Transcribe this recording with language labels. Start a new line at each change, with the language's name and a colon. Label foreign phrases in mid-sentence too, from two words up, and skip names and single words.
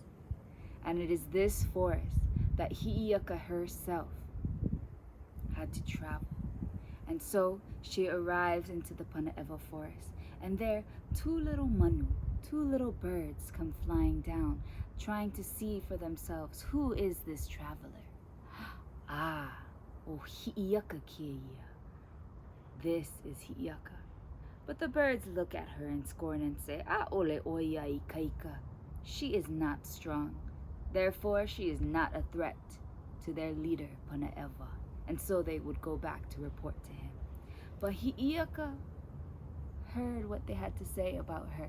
English: And it is this forest that Hi'iaka herself had to travel. And so she arrives into the Panaewa forest, and there two little manu, two little birds come flying down, trying to see for themselves who is this traveler.
Hawaiian: Ah, o Hi'iaka kieia.
English: This is Hi'iaka. But the birds look at her in scorn and say,
Hawaiian: "Ah, ole oia I kaika.
English: She is not strong. Therefore, she is not a threat to their leader, Panaewa." And so they would go back to report to him. But Hi'iaka heard what they had to say about her.